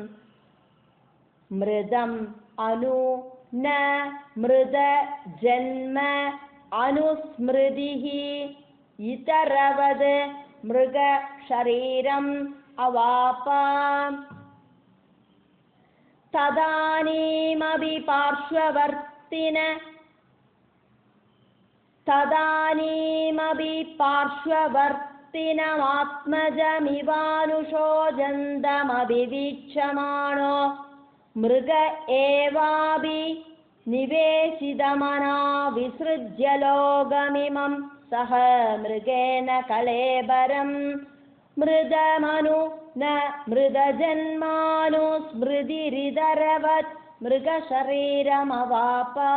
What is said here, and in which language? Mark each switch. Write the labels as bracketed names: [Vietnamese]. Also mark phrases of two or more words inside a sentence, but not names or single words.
[Sanskrit] മൃദം അനു ന മൃദ ജന്മ അനുസ്മൃതിഃ ഇതരവത് മൃഗ ശരീരം അവാപ തദാനീമപി പാർശ്വവർത്തിന हस्तिनमात्मजमिवानुशोचन्तमभिवीक्षमाणो मृग एवापि निवेशितमना विसृज्य लोकमिमं सह मृगेण कलेबरं मृदमनु न मृदजन्मानुस्मृतिरिदरवत् मृगशरीरमवाप.